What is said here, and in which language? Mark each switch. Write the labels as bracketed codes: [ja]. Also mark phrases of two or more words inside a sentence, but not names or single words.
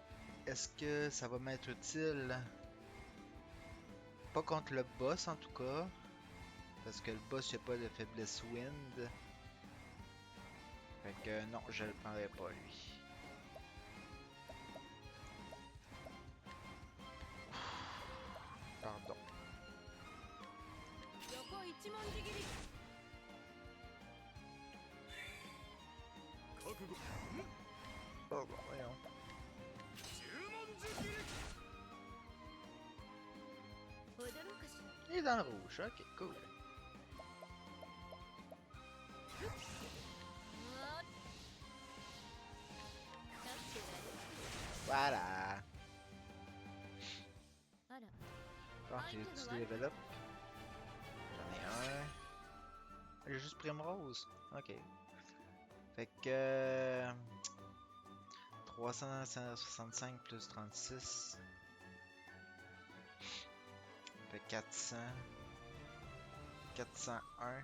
[fr] Est-ce que ça va m'être utile? Pas contre le boss en tout cas. Parce que le boss n'a pas de faiblesse wind. Fait que non, je le prendrai pas lui. Pardon. [ja] 横一文字切り [fr] Pardon, voyons. [ja] 十文字切り踊ろうかしら [fr] Il est dans le rouge, ok, cool. [ja] うわ勝ってやる [fr] Voilà. [ja] あら [fr] Bon, j'ai-tu des [en] level up? [fr] J'en ai un. J'ai juste Primrose. Ok. Fait que... 365 plus 36. Fait 400. 401.